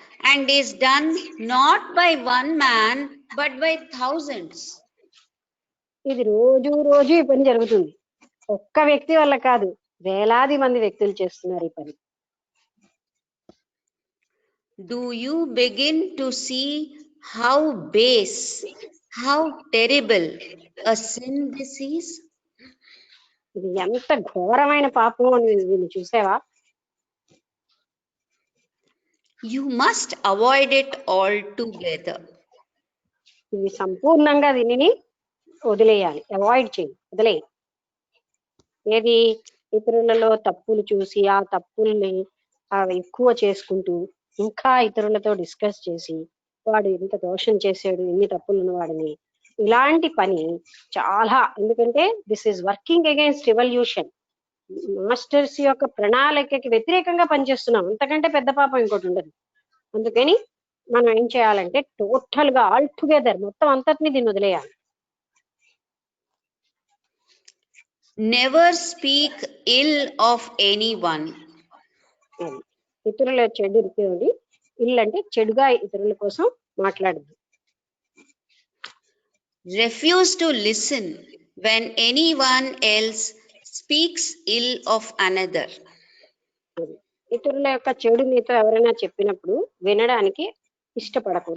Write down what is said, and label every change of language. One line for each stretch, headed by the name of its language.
English: And is done not by one man but by thousands.
Telugu: ఇది రోజు రోజు ఈ పని జరుగుతుంది. ఒక్క వ్యక్తి వల్ల కాదు, వేలాది మంది వ్యక్తులు చేస్తున్నారు ఈ పని.
English: Do you begin to see how base, how terrible a sin this is?
Telugu: ఇది ఎంత ఘోరమైన పాపం అని దీన్ని చూసావా?
English: You must avoid it altogether.
Telugu: ఇది సంపూర్ణంగా దీనిని వదిలేయాలి, అవాయిడ్ చేయి, వదిలేయి. ఏది? ఇతరులలో తప్పులు చూసి ఆ తప్పుల్ని ఎక్కువ చేసుకుంటూ ఇంకా ఇతరులతో డిస్కస్ చేసి వాడు ఇంత దోషం చేసాడు, ఇన్ని తప్పులను వాడిని, ఇలాంటి పని చాలా. ఎందుకంటే
English: This is working against revolution.
Telugu: Masters యొక్క ప్రణాళికకి వ్యతిరేకంగా పనిచేస్తున్నాం. అంతకంటే పెద్ద పాపం ఇంకోటి ఉండదు. అందుకని మనం ఏం చేయాలంటే టోటల్ గా
English: altogether
Telugu: మొత్తం అంతటిని దీన్ని వదిలేయాలి.
English: Never speak ill of anyone.
Telugu: ఇతరుల చెడు ఇల్లు అంటే చెడుగా ఇతరుల కోసం మాట్లాడదు.
English: Refuse to listen when anyone else speaks ill of another.
Telugu: ఇతరుల యొక్క చెడు నీతో ఎవరైనా చెప్పినప్పుడు వినడానికి ఇష్టపడకు.